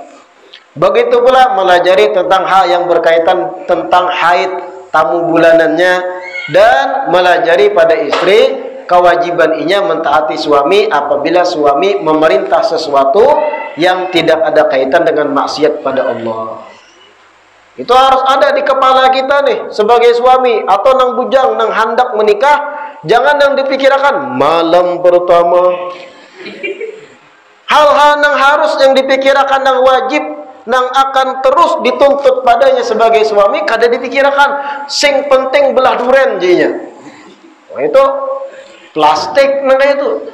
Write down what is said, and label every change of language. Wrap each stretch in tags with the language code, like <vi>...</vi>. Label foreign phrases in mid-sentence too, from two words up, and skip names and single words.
<id>Begitu pula melajari tentang hal yang berkaitan tentang haid, tamu bulanannya, dan melajari pada istri kewajiban inya mentaati suami apabila suami memerintah sesuatu yang tidak ada kaitan dengan maksiat pada Allah. Itu harus ada di kepala kita nih sebagai suami atau nang bujang nang hendak menikah. Jangan nang dipikirkan malam pertama. Hal-hal nang harus yang dipikirkan nang wajib nang akan terus dituntut padanya sebagai suami kada dipikirkan. Sing penting belah duren jadinya. Nah, itu plastik nang itu.</id>